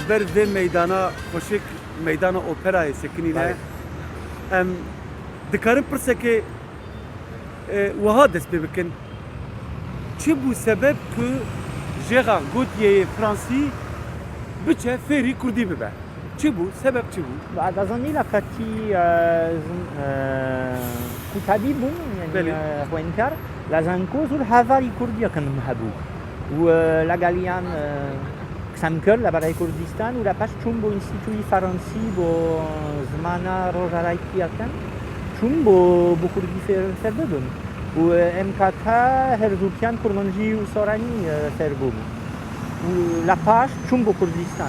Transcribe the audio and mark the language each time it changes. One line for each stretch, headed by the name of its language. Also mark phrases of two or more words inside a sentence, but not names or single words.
Kurdish: ber vê meydana xweşik meydana operayê sekinîne em dikarin pirsekê wiha dest pê bikin. Çi bû sebeb ku Gérard Gautierê Fransî biçe fêrî Kurdî bibe? Çi bû? Sebeb çi bû?
Central Kurdish: دەزانی لە کاتی قوتابی بووم خوێندکار لە زانکۆ زۆر هاڤاری کوردیەکەم هەبوو و لەگەڵیان قسەم کرد لەبەرای کوردستان و لەپاش چوون بۆ ئینستیتوی فەڕەنسی بۆ زمانە ڕۆژهەڵاتیەکان چوون بۆ کوردی فێر ببم و ئەم کاتە هەردووکیان کورمەنجی و سۆرانی فێر بووم و لەپاش چوون بۆ کوردستان.